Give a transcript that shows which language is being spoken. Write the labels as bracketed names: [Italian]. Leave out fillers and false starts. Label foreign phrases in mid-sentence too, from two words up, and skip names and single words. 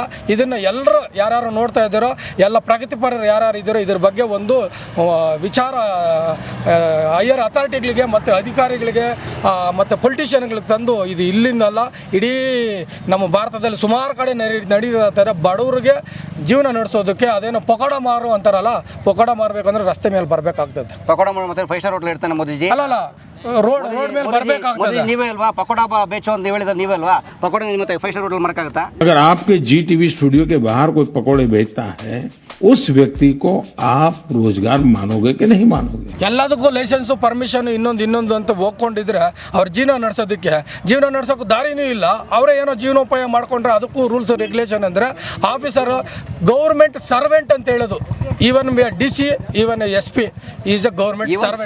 [Kannada] ಇದನ್ನು ಎಲ್ಲರೂ ಯಾರು ನೋಡ್ತಾ ಇದ್ದಾರೋ, ಎಲ್ಲ ಪ್ರಗತಿಪರರು ಯಾರು ಇದ್ದಾರೋ ಇದ್ರ ಬಗ್ಗೆ ಒಂದು ವಿಚಾರ [English] higher authoritiesಗಳಿಗೆ [Kannada] ಮತ್ತು ಅಧಿಕಾರಿಗಳಿಗೆ ಮತ್ತು ಪೊಲಿಟಿಷಿಯನ್ಗಳಿಗೆ ತಂದು ಇದು ಇಲ್ಲಿಂದಲ್ಲ ಇಡೀ ನಮ್ಮ ಭಾರತದಲ್ಲಿ ಸುಮಾರು ಕಡೆ ನಡೀತಾರೆ. ಬಡವರಿಗೆ ಜೀವನ ನಡೆಸೋದಕ್ಕೆ ಅದೇನೋ ಪಕೋಡ ಮಾರು ಅಂತಾರಲ್ಲ, ಪಕೋಡ ಮಾರಬೇಕಂದ್ರೆ ರಸ್ತೆ ಮೇಲೆ ಬರಬೇಕಾಗ್ತದೆ. ಪಕೋಡ ಮತ್ತೆ 5 [English] star hotel [Kannada] ಇರ್ತಾನೆ ಮೋದಿಜಿ. ಅಲ್ಲ ರೋಡ್ ಮೇಲೆ ಬರಬೇಕಾಗ್ತದೆ. ನೀವೇ ಅಲ್ವಾ [Hindi] पकोड़ा बेचो [Kannada] ಅಂತ ಹೇಳಿದ್ರೆ ನೀವೇ ಅಲ್ವಾ? ಪಕೋಡ ಮತ್ತೆ 5 [English] star hotel [Kannada] ಮಾರಕ್ಕಾಗುತ್ತಾ? [Hindi] अगर आपके GTV स्टूडियो के बाहर कोई पकौड़े बेचता है, उस व्यक्ति को आप रोजगार मानोगे कि नहीं मानोगे? [Kannada] ಎಲ್ಲದಕ್ಕೂ [English] license permission [Kannada] ಇನ್ನೊಂದು ಅಂತ ಹೋಗ್ಕೊಂಡಿದ್ರೆ ಅವ್ರ ಜೀವನ ನಡೆಸೋಕೆ ದಾರಿನೂ ಇಲ್ಲ. ಅವರೇ ಏನೋ ಜೀವನೋಪಾಯ ಮಾಡ್ಕೊಂಡ್ರೆ ಅದಕ್ಕೂ [English] rules regulation [Kannada] ಅಂದರೆ [English] officer government servant [Kannada] ಅಂತ ಹೇಳೋದು. [English] Even DC, even SP is a government servant.